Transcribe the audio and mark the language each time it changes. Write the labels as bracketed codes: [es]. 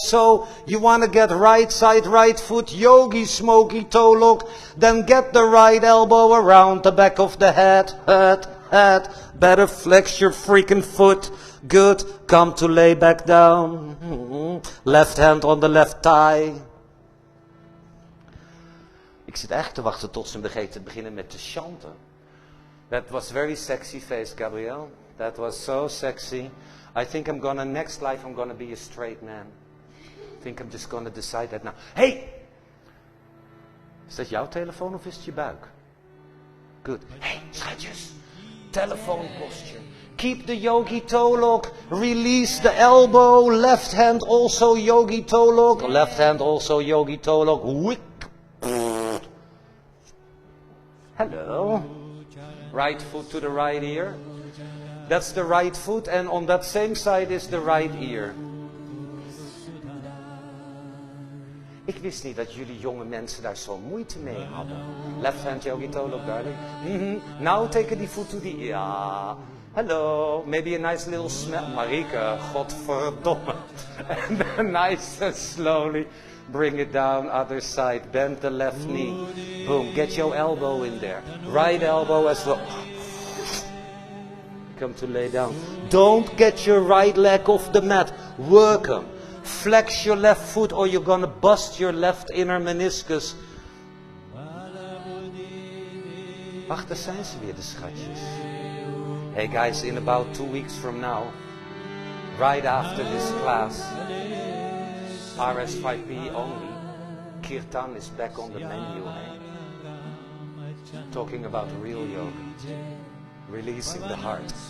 [en] So you want to get right side right foot yogi smoky toe lock. Then get the right elbow around the back of the head. Better flex your freaking foot. Good. Come to lay back down. Left hand on the left thigh. [nl] Ik zit eigenlijk te wachten tot ze beginnen met te chanten. [en] That was very sexy face, Gabrielle. That was so sexy. I think next life I'm gonna be a straight man. I think I'm just gonna decide that now. Hey! [nl] Is dat jouw telefoon of is het je buik? [en] Good. Hey, schatjes. Telephone posture. Keep the yogi toe lock. Release the elbow. Left hand also yogi toe lock. Left hand also yogi toe lock. Wick. Hello. Right foot to the right ear. That's the right foot, and on that same side is the right ear. [nl] Ik wist niet dat jullie jonge mensen daar zo moeite mee hadden. [en] Left hand yogi toe lock, darling. Now take the foot to the ear. Hello. Maybe a nice little smell. Marike, godverdomme. And then nice and slowly bring it down, other side. Bend the left knee. Boom. Get your elbow in there. Right elbow as well. Come to lay down. Don't get your right leg off the mat. Work them. Flex your left foot or you're gonna bust your left inner meniscus. [nl] Ach, daar zijn ze weer, de schatjes. [en] Hey guys, in about 2 weeks from now, right after this class, RS5P only, Kirtan is back on the menu, hey? Talking about real yoga. Releasing the heart.